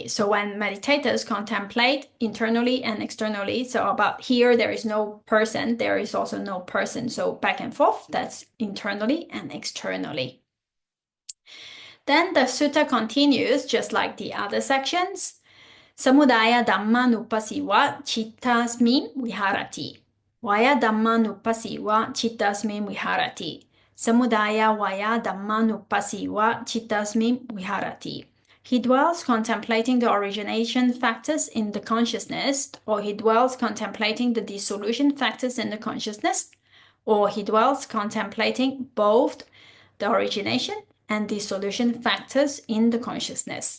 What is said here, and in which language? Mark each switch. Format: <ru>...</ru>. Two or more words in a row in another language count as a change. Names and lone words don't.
<en>So when meditators contemplate internally and externally, so about here there is no person, there is also no person. So back and forth, that's internally and externally. Then the sutta continues just like the other sections.</en> <pi>Samudaya Dhamma nupassana cittasmin viharati. Vaya Dhamma nupassana cittasmin viharati. Samudaya Vaya Dhamma nupassana cittasmin viharati.</pi> <en>He dwells contemplating the origination factors in the consciousness, or he dwells contemplating the dissolution factors in the consciousness, or he dwells contemplating both the origination and dissolution factors in the consciousness.</en>